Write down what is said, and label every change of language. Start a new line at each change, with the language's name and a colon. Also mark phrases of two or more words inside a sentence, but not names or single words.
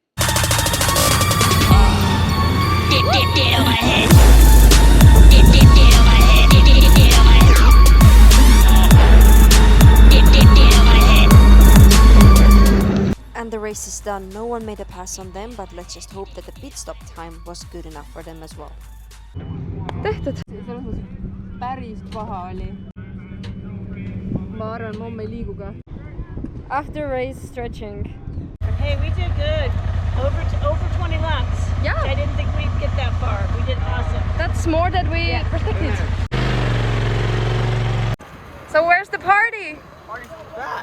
English: And the race is done. No one made a pass on them, but let's just hope that the pit stop time was good enough for them as well.
Estonian: Tehtud! Selles mõttes päris paha oli. Ma arvan, ma homme ei liigu ka.
English: After race stretching. Hey, we did good. Over 20 laps. Yeah. I didn't think we'd get that far. We did awesome. That's more than we predicted. So where's the party? Party's in the back.